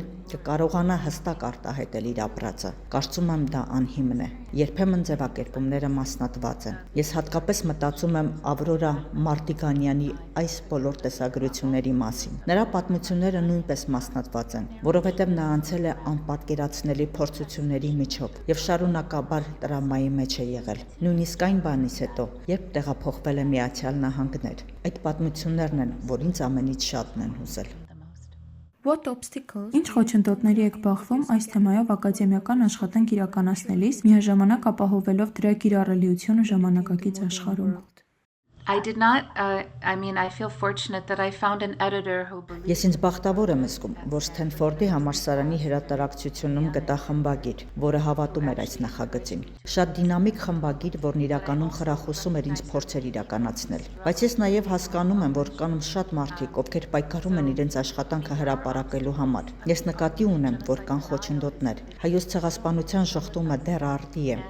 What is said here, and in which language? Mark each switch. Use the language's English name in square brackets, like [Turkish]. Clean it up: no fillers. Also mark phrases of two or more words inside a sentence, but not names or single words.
[Armenian] կկարողանա հստակ արտահայտել իր ապրածը։ Կարծում եմ դա անհիմն է։ Երբեմն ձևակերպումները մասնատված են։ Ես հատկապես մտածում եմ Ավրորա Մարտիգանյանի այս բոլոր տեսագրությունների մասին։ Նրա պատմությունները նույնպես մասնատված են, որովհետև նա անցել է անպատկերացնելի փորձությունների միջով եւ շարունակաբար տրավմայի մեջ է եղել։ Նույնիսկ այն բանից հետո, երբ տեղափոխվել է Միացյալ Նահանգներ։ Այդ պատմություններն են, որ ինձ ամենից շատն են հուզել։ Ինչ խոչընդոտների եք բախվում այս թեմայով ակադեմիական աշխատանք իրականացնելիս, միաժամանակ ապահովելով դրա կիրառելիությունը ժամանակակից աշխարհում։ [English] I did not, I feel fortunate that I found an editor who believed. [Armenian] Ես ինձ բախտավոր եմ զգում, որ Սթենֆորդի համալսարանի հրատարակչությունում գտա խմբագիր, որը հավատում էր այս նախագծին։ Շատ դինամիկ խմբագիր, որն իրականում խրախուսում էր ինձ փորձեր իրականացնել։ Բայց ես նաև հասկանում եմ, որ կան շատ մարդիկ, ովքեր պայքարում են իրենց աշխատանքը հրապարակելու համար։ Ես նկատի ունեմ, որ կան խոչընդոտներ։ Հայոց ցեղասպանության շղթումը դեռ արդի է,